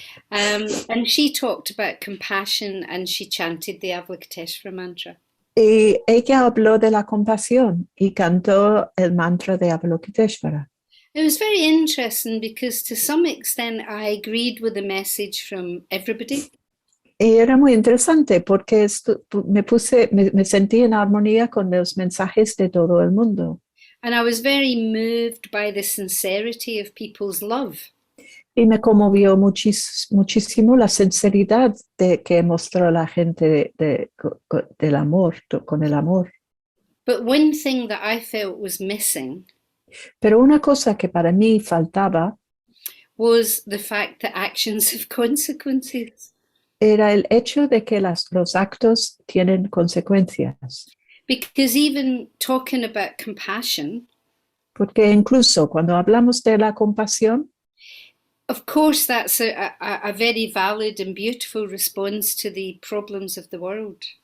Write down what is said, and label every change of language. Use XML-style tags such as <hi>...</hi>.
<en>And she talked about compassion and she chanted the Avalokiteshvara mantra.</en> <es>Y ella habló de la compasión y cantó el mantra de Avalokiteshvara.</es> <en>It was very interesting because to some extent I agreed with the message from everybody.</en> <es>Y era muy interesante porque me sentí en armonía con los mensajes de todo el mundo.</es> <en>And I was very moved by the sincerity of people's love.</en> <es>Y me conmovió muchísimo la sinceridad que mostró la gente del amor, con el amor.</es> <en>But one thing that I felt was missing</en> <es>Pero una cosa que para mí faltaba</es> <en>was the fact that actions have consequences.</en> <es>Era el hecho de que los actos tienen consecuencias.</es> <en>Because even talking about compassion,</en> <es>Porque incluso cuando hablamos de la compasión,</es> <en>of course that's a very valid and beautiful response to the problems of the world.</en>